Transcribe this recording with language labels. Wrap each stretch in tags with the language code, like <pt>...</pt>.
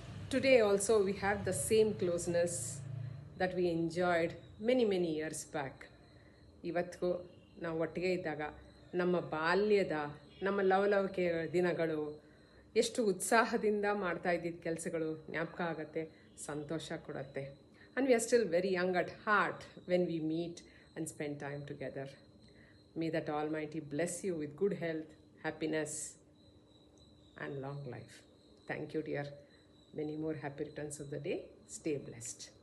<en>Today also we have the same closeness that we enjoyed many years back.</en> <kn>ಇವತ್ತಿಗೂ ನಾವು ಒಟ್ಟಿಗೆ ಇದ್ದಾಗ ನಮ್ಮ ಬಾಲ್ಯದ ನಮ್ಮ ಲವಲವಿಕೆ ದಿನಗಳು, ಎಷ್ಟು ಉತ್ಸಾಹದಿಂದ ಮಾಡ್ತಾ ಇದ್ದಿದ್ದ ಕೆಲಸಗಳು ಜ್ಞಾಪಕ ಆಗುತ್ತೆ, ಸಂತೋಷ ಕೊಡುತ್ತೆ.</kn> <en>And we are still very young at heart when we meet and spend time together. May that Almighty bless you with good health, happiness and long life. Thank you, dear. Many more happy returns of the day. Stay blessed.</en>